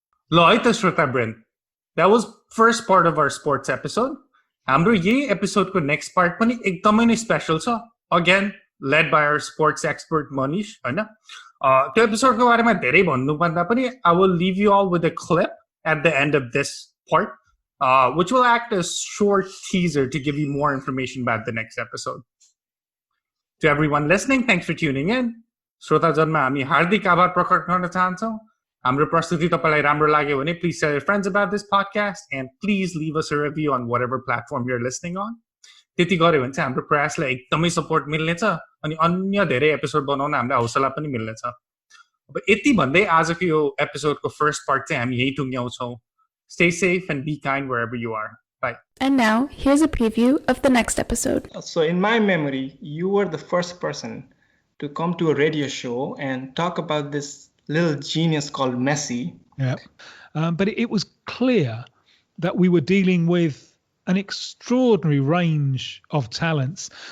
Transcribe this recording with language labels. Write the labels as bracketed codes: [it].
[ne] ल है त श्रोता [en] ब्रेन that was first part of our sports episode [ne] हाम्रो यही एपिसोडको नेक्स्ट पार्ट पनि एकदमै नै स्पेसल छ [en] again led by our sports expert Manish [ne] होइन त्यो एपिसोडको बारेमा धेरै भन्नुभन्दा पनि [en] I will leave you all with a clip at the end of this part which will act as short teaser to give you more information about the next episode. To everyone listening, thanks for tuning in. [ne] श्रोता जनमा हामी हार्दिक आभार प्रकट गर्न चाहन्छौँ हाम्रो प्रस्तुति तपाईलाई राम्रो लाग्यो भने [en] please tell your friends about this podcast and please leave us a review on whatever platform you're listening on. [ne] त्यति गर्यो भने चाहिँ हाम्रो प्रयासलाई एकदमै सपोर्ट मिल्नेछ अनि अन्य धेरै एपिसोड बनाउन हामीलाई हौसला पनि मिल्नेछ अब यति भन्दै आजको यो एपिसोडको फर्स्ट पार्ट चाहिँ हामी यही टुङ्ग्याउँछौँ [en] Stay safe and be kind wherever you are. Bye. And now, here's a preview of the next episode. So in my memory, you were the first person to come to a radio show and talk about this little genius called Messi. Yeah. But it was clear that we were dealing with an extraordinary range of talents.